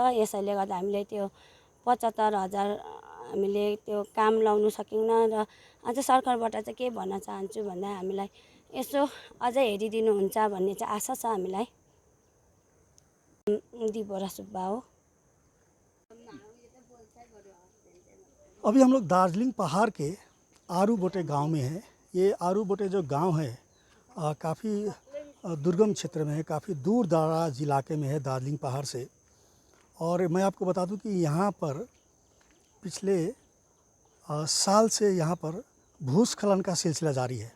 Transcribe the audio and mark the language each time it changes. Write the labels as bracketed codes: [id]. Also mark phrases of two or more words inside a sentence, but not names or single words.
[ne] यसैले गर्दा हामीले त्यो 75,000 हामीले त्यो काम लाउनु सकेनौँ। र अझ सरकारबाट चाहिँ के भन्न चाहन्छु भन्दा हामीलाई यसो अझै हेरिदिनुहुन्छ भन्ने चाहिँ आशा छ हामीलाई। दिबोरा सुब्बा हो। [hi] अभी हम लोग दार्जिलिंग पहाड़ के आरूबोटे गांव में हैं। ये आरूबोटे जो गांव है काफ़ी दुर्गम क्षेत्र में है, काफ़ी दूर दराज इलाके में है दार्जिलिंग पहाड़ से। और मैं आपको बता दूं कि यहाँ पर पिछले साल से यहाँ पर भूस्खलन का सिलसिला जारी है।